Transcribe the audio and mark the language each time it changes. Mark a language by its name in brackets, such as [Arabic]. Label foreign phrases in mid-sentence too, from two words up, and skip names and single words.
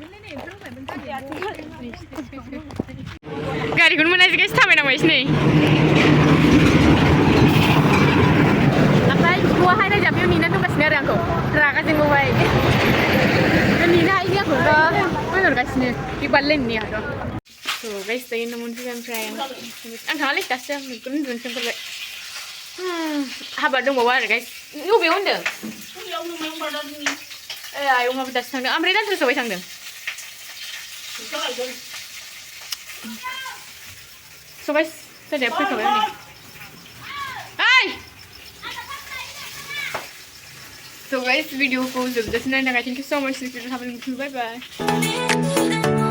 [Bodo] गारिखौनो मोनासै गाइस थाबायनांबायसो नै ओमफ्राय बिब'आहाय नायजाब बेयाव नेनानै दंगासिनो आरो आंखौ रागा जोंबावबाय नेनो हायिनि आंखौथ' मोनहरगासिनो बे बारलायनो नेयाथ' गाइस दायो न' मोनफैबाय ओमफ्राय आं थाङालै दासो नोगोर उन्दुनोसो ओंखारबाय हाबा दंबावो आरो गाइस बबेयाव होनदों आयंआबो दासो थांदों ओमफ्राय दान्थ्रासो अबाय थांदों सबाय सोरनिया फैखाबाय हनै [English] So guys, [Bodo] video को जबरदस्त नायनो थाखाय [English] thank you so much. Bye bye.